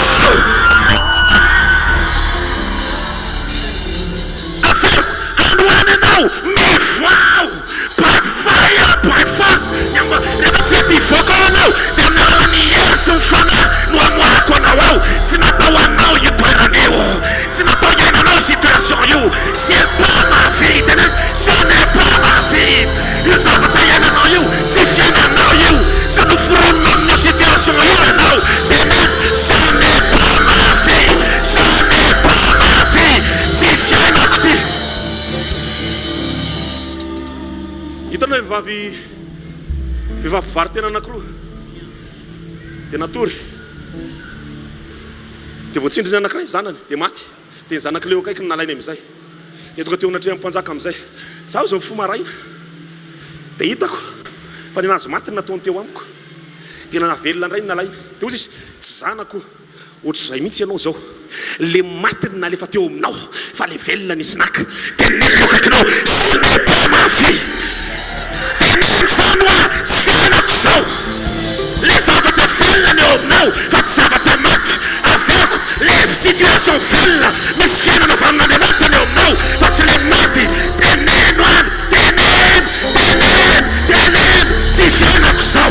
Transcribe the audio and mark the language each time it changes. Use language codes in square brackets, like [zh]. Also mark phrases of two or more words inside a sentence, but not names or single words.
[mg] Afaroko androananao mafy. Pafaya, pafas. Rehefa tsy mivoaka anao dia nahoany Yesu fanahy no amoako anao ao. Tsy natao anao io toerana io. Tsy natao iainanao situation io. [fr] C'est pas ma vie. Ce n'est pas ma vie. [mg] Io zavatra iainanao io tsy fiainanao io. Tsy noforonona amin'ny situation io ianao. [fr] Ce n'est pas ma vie. Ce n'est pas ma vie. [mg] Tsy fiainako ty. Hitanao vehivavy mpivary tena anankiroa dia natory dia voatsindriny anankiray zanany dia maty. Dia ny zanak'ileo akaiky nalainy amin'izay. Dia tonga teo anatreha mpanjaka amin'izay. Zaho zao mifoha maraina dia hitako fa ny nazy maty ny nataony teo amiko. Dia nanavelona indray ny nalainy. Dia ozy izy tsy zanako ohatr'izay mihitsy ianao zao. Le maty ny nalefa teo aminao fa le velona nisy naka. Dia nelo akaikinao [fr] ce n'est pas ma vie. [mg] Sanoa tsy fiainako zao. Le zavatra velona ny eo aminao fa tsy zavatra maty. Aveko le situation velona misy fiainana avy amin'Andriamanitra ny eo aminao fa tsy le maty. Teneno any, teneny tsy fiainako zao.